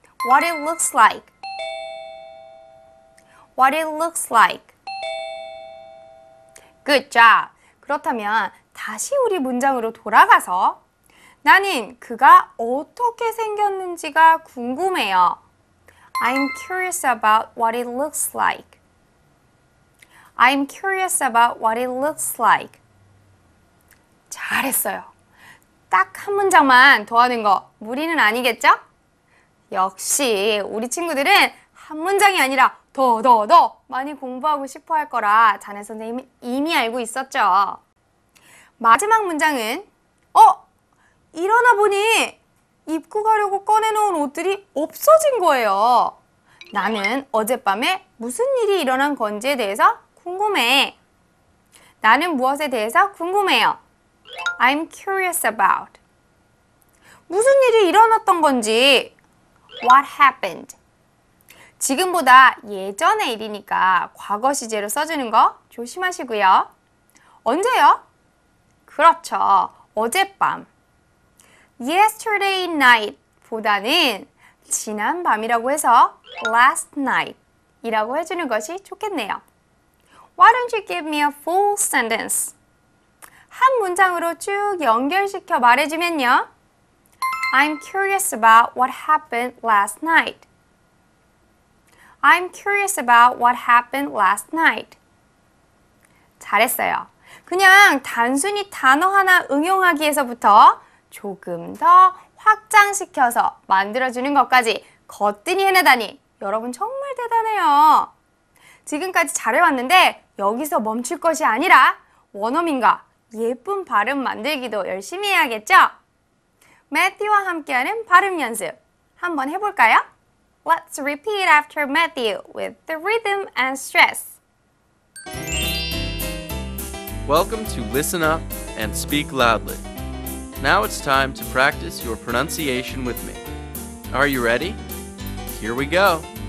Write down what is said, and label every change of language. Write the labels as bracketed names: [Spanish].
[English] What it looks like. What it looks like. Good job. [Korean] 그렇다면 다시 우리 문장으로 돌아가서 나는 그가 어떻게 생겼는지가 궁금해요. [English] I'm curious about what it looks like. I'm curious about what it looks like. [Korean] 잘했어요. 딱 한 문장만 더 하는 거 무리는 아니겠죠? 역시 우리 친구들은 한 문장이 아니라 더 많이 공부하고 싶어 할 거라 자네 선생님은 이미 알고 있었죠. 마지막 문장은 일어나 보니 입고 가려고 꺼내놓은 옷들이 없어진 거예요. 나는 어젯밤에 무슨 일이 일어난 건지에 대해서 궁금해. 나는 무엇에 대해서 궁금해요. [English] I'm curious about. [Korean] 무슨 일이 일어났던 건지. [English] What happened? [Korean] 지금보다 예전의 일이니까 과거 시제로 써주는 거 조심하시고요. 언제요? 그렇죠. 어젯밤. [English] Yesterday night [Korean] 보다는 지난 밤이라고 해서 [English] last night [Korean] 이라고 해주는 것이 좋겠네요. [English] Why don't you give me a full sentence? [Korean] 한 문장으로 쭉 연결시켜 말해주면요. [English] I'm curious about what happened last night. I'm curious about what happened last night. [Korean] 잘했어요. 그냥 단순히 단어 하나 응용하기에서부터 조금 더 확장시켜서 만들어주는 것까지 거뜬히 해내다니 여러분 정말 대단해요. 지금까지 잘해왔는데 여기서 멈출 것이 아니라 원어민과 예쁜 발음 만들기도 열심히 해야겠죠? 매튜와 함께하는 발음 연습 한번 해볼까요? [English] Let's repeat after Matthew with the rhythm and stress. Welcome to Listen Up and Speak Loudly. Now it's time to practice your pronunciation with me. Are you ready? Here we go.